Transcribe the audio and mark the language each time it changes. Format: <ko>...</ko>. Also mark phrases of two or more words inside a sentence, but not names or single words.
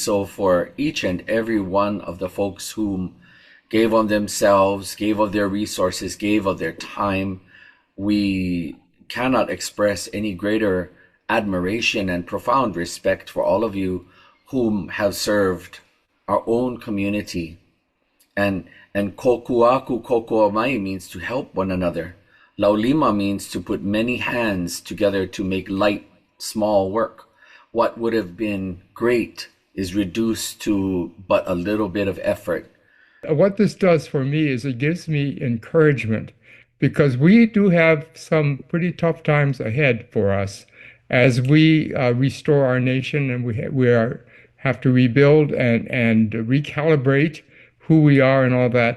<en>So for each and every one of the folks who gave of themselves, gave of their resources, gave of their time, we cannot express any greater admiration and profound respect for all of you whom have served our own community. And</en> <haw>kokuaku kokua mai</haw> <en>means to help one another. Laulima means to put many hands together to make light, small work. What would have been great is reduced to but a little bit of effort. What this does for me is it gives me encouragement, because we do have some pretty tough times ahead for us as we restore our nation, and have to rebuild and recalibrate who we are and all that.</en>